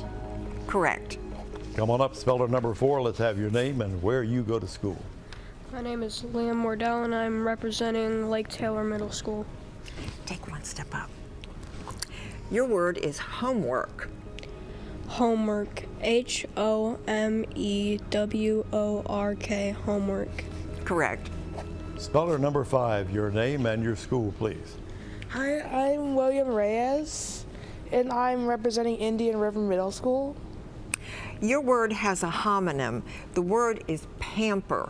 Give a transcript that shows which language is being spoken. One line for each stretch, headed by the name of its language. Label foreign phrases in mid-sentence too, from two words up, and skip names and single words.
English: Correct. Come on up, speller number four. Let's have your name and where you go to school. My name is Liam Wardell, and I'm representing Lake Taylor Middle School. Take one step up. Your word is homework. Homework. H-O-M-E-W-O-R-K. Homework. Correct. Speller number five, your name and your school, please. Hi, I'm William Reyes, and I'm representing Indian River Middle School. Your word has a homonym. The word is pamper.